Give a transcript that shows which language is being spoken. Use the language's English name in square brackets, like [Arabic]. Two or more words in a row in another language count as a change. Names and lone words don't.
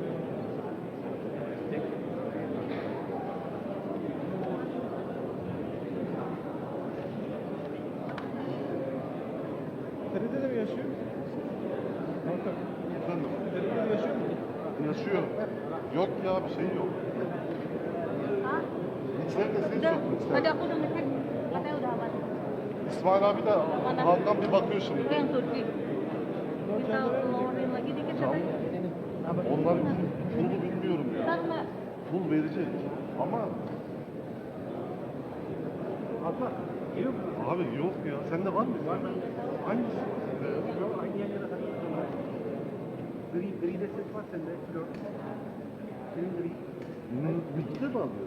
[Turkish] TRT'de mi yaşıyor? Hakan, Efendim? TRT'de yaşıyor mu? Yaşıyor. Yok ya bir şey yok. Mikserde ses yok mikserde. [Indonesian] Tadi aku udah ngecek, katanya udah aman. [Turkish] İsmail abi de Hakan bir bakıyor şimdi. [Indonesian] Itu yang Turki. Kita ngeluarin lagi dikit katanya. [Turkish] Onlar pulu bilmiyorum ya. [Indonesian] Ntar mbak, [Turkish] Pul verecek ama Hakan, geliyor mu? abi yok ya. Sende var mı? Var. Hangisi? Yok, aynı yan yana takılıyor. Gri de ses var sende. Flör. Senin gri. Bitti mi alıyor?